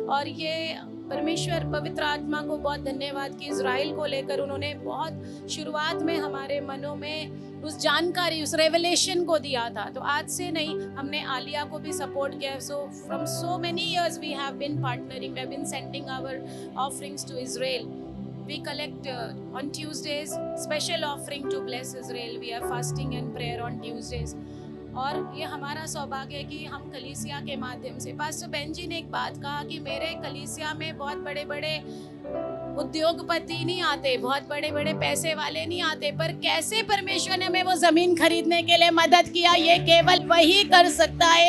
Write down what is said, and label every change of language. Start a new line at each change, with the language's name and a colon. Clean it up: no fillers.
Hindi: और ये परमेश्वर पवित्र आत्मा को बहुत धन्यवाद कि इज़राइल को लेकर उन्होंने बहुत शुरुआत में हमारे मनों में उस जानकारी, उस रेवलेशन को दिया था। तो आज से नहीं, हमने आलिया को भी सपोर्ट किया।
English: So from so many years we have been partnering, we have been sending our offerings to Israel. We collect on Tuesdays special offering to bless Israel. We are fasting and prayer on Tuesdays.
Hindi: और ये हमारा सौभाग्य है कि हम कलीसिया के माध्यम से, पास्टर बेन जी ने एक बात कहा कि मेरे कलीसिया में बहुत बड़े बड़े उद्योगपति नहीं आते, बहुत बड़े बड़े पैसे वाले नहीं आते, पर कैसे परमेश्वर ने हमें वो जमीन खरीदने के लिए मदद किया, ये केवल वही कर सकता है।